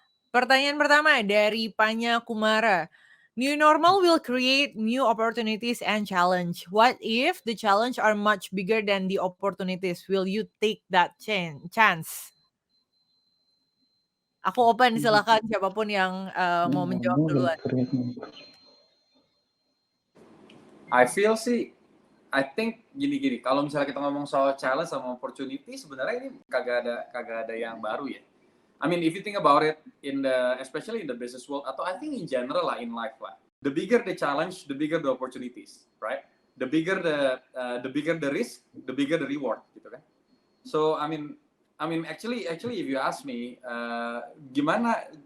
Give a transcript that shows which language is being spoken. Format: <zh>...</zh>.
<id>Pertanyaan pertama dari Panya Kumara.</id> <en>New normal will create new opportunities and challenge. What if the challenge are much bigger than the opportunities? Will you take that chance?</en> <id>Aku open, silakan siapapun yang mau menjawab duluan.</id> <en>I think gini.</en> <id>Kalau misalnya kita ngomong soal challenge sama opportunity, sebenarnya ini kagak ada yang baru ya.</id> <en>I mean, if you think about it, especially in the business world,</en> <id>atau</id> <en>I think in general</en> <id>lah,</id> <en>in life lah. The bigger the challenge, the bigger the opportunities, right? The bigger the risk, the bigger the reward, gitu kan? So, I mean, actually, if you ask me,</en> <id>gimana?</id>